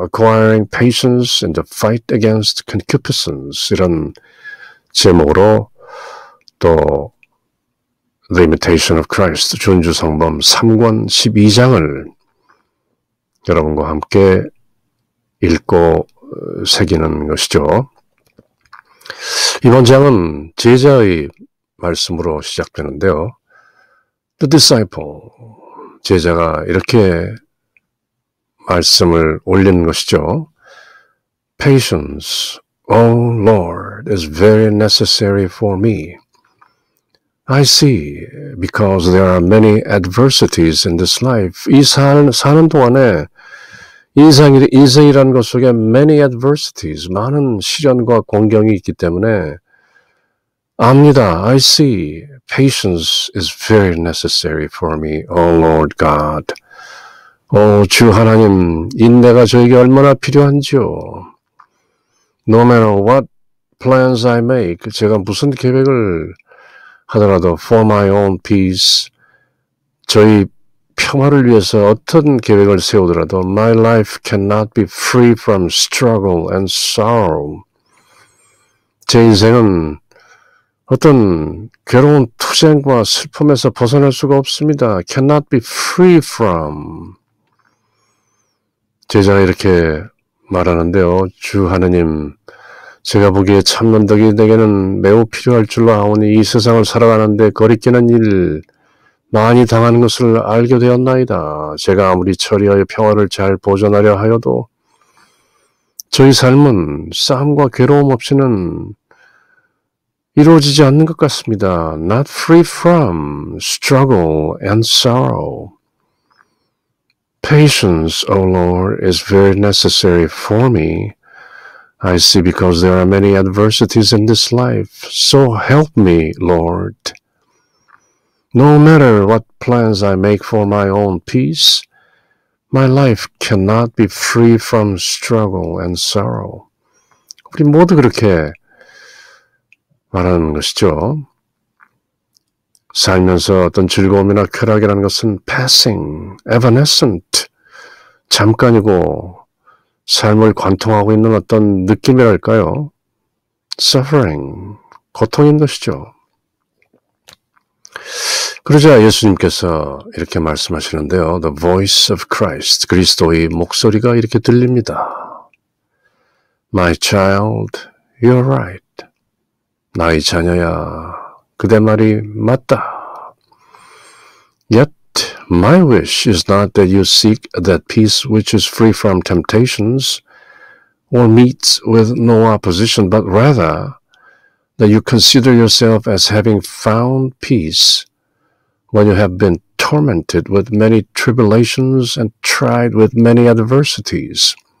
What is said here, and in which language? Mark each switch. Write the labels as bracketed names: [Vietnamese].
[English] Acquiring patience in the fight against concupiscence [Korean] 이런 제목으로 또 The Imitation of Christ 준주성범 3권 12장을 여러분과 함께 읽고 새기는 것이죠. 이번 장은 제자의 말씀으로 시작되는데요. The disciple, 제자가 이렇게 말씀을 올리는 것이죠. [English] Patience, O Lord, is very necessary for me. I see, because there are many adversities in this life. [Korean] 이 사는 동안에 인생이라는 것 속에 [English] many adversities, [Korean] 많은 시련과 공경이 있기 때문에 압니다. [English] I see. Patience is very necessary for me, oh Lord God. [Korean] 주 하나님, 인내가 저에게 얼마나 필요한지요. [English] No matter what plans I make, [Korean] 제가 무슨 계획을 하더라도 [English] for my own peace, [Korean] 저희 평화를 위해서 어떤 계획을 세우더라도 [English] my life cannot be free from struggle and sorrow. [Korean] 제 인생은 어떤 괴로운 투쟁과 슬픔에서 벗어날 수가 없습니다. [English] cannot be free from. [Korean] 제자가 이렇게 말하는데요. 주 하느님, 제가 보기에 참는 덕이 내게는 매우 필요할 줄로 아오니 이 세상을 살아가는데 거리끼는 일 많이 당하는 것을 알게 되었나이다. 제가 아무리 처리하여 평화를 잘 보존하려 하여도 저희 삶은 싸움과 괴로움 없이는 이루어지지 않는 것 같습니다. [English] Not free from struggle and sorrow. Patience, O Lord, is very necessary for me. I see, because there are many adversities in this life. So help me, Lord. No matter what plans I make for my own peace, my life cannot be free from struggle and sorrow. [Korean] 우리 모두 그렇게 말하는 것이죠. 살면서 어떤 즐거움이나 쾌락이라는 것은 [English] passing, evanescent, [Korean] 잠깐이고 삶을 관통하고 있는 어떤 느낌이랄까요? suffering, 고통인 것이죠. 그러자 예수님께서 이렇게 말씀하시는데요. [English] The voice of Christ, [Korean] 그리스도의 목소리가 이렇게 들립니다. [English] My child, you're right. [Korean] 나의 자녀야, 그대 말이 맞다. [English] Yet my wish is not that you seek that peace which is free from temptations or meets with no opposition, but rather that you consider yourself as having found peace when you have been tormented with many tribulations and tried with many adversities.